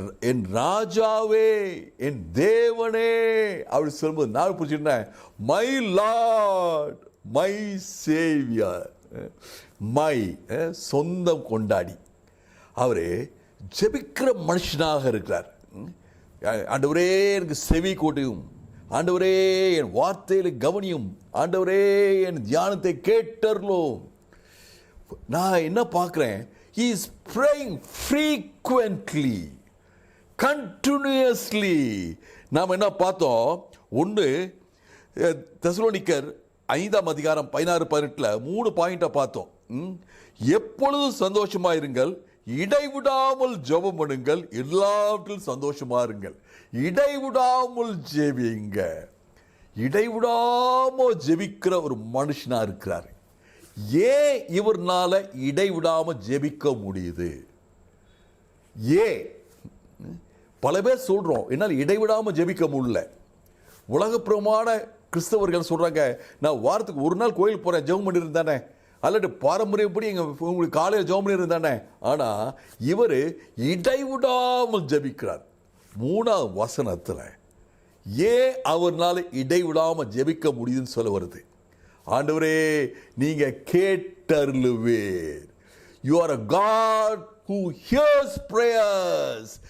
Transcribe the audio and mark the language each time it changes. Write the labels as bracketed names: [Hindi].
[Tamil] என் ராஜாவே, என் தேவனே அப்படி சொல்லும்போது நான் புரிஞ்சுட்டேன், [English] my lord, my saviour, [Tamil] my சொந்தம் கொண்டாடி. அவர் ஜெபிக்கிற மனுஷனாக இருக்கிறார். ஆண்டவரே எனக்கு செவி கூட்டியும், ஆண்டவரே என் வார்த்தையில கவனியும், ஆண்டவரே என் தியானத்தை கேட்டர்லும். நான் என்ன பார்க்கிறேன், [English] he is praying frequently, continuously. [Tamil] நாம் என்ன பார்த்தோம், 1 தெசலோனிக்கர் 5ஆம் அதிகாரம் 16-18 3 பாயிண்ட்டை பார்த்தோம். எப்பொழுதும் சந்தோஷமா இருங்கள், இடைவிடாமல் ஜெபம் பண்ணுங்கள், எல்லாவற்றிலும் சந்தோஷமா இருங்கள். இடைவிடாமல் ஜெபிங்க. இடைவிடாமல் ஜெபிக்கிற ஒரு மனுஷனா இருக்கிறார். ஏன் இவர்னால இடைவிடாம ஜெபிக்க முடியுது? ஏன் பல பேர் சொல்றோம் என்னால் இடைவிடாம ஜெபிக்க முடியல. உலகப்பிரமான கிறிஸ்தவர்கள் சொல்றாங்க, நான் வாரத்துக்கு 1 நாள் கோயில் போறேன், ஜெபம் பண்ணி இருந்தானே, அல்லது பாரம்பரியப்படி உங்களுக்கு காலையில் ஜெபம் பண்ணி இருந்தானே. ஆனா இவர் இடைவிடாமல் ஜெபிக்கிறார். 3ஆம் வசனத்துல ஏன் அவர்னால இடைவிடாம ஜெபிக்க முடியுதுன்னு சொல்ல வருது. ஆண்டவரே, நீங்க கேட்டருளுவீர். [English] You are a God who hears prayers.